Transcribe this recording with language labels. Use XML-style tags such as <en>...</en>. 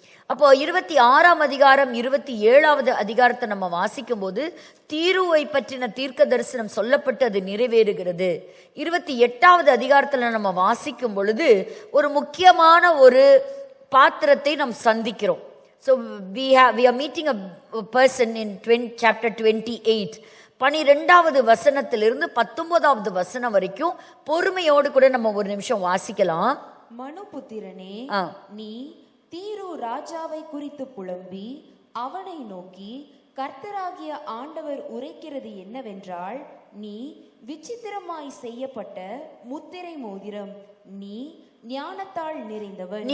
<ta>அப்போ 26ஆம் அதிகாரம் 27வது அதிகாரத்தை நம்ம வாசிக்கும் போது தீருவை பற்றின தீர்க்க தரிசனம் சொல்லப்பட்டு அது நிறைவேறுகிறது. 28வது அதிகாரத்துல நம்ம வாசிக்கும் பொழுது ஒரு முக்கியமான ஒரு பாத்திரத்தை நாம் சந்திக்கிறோம்.</ta> <en>So we are meeting a person in chapter 28.</en> <ta>12வது வசனத்திலிருந்து 19வது வசனம் வரைக்கும் பொறுமையோடு கூட நம்ம ஒரு நிமிஷம் வாசிக்கலாம். மனுபுத்திரனே, நீ தீரு ராஜாவை குறித்து புலம்பி அவனை நோக்கி, கர்த்தராகிய ஆண்டவர் உரைக்கிறது என்னவென்றால், நீ விசித்திரமாய் செய்யப்பட்ட முத்திரை மோதிரம், நீ ஞானத்தால் நிறைந்தவன்,</ta>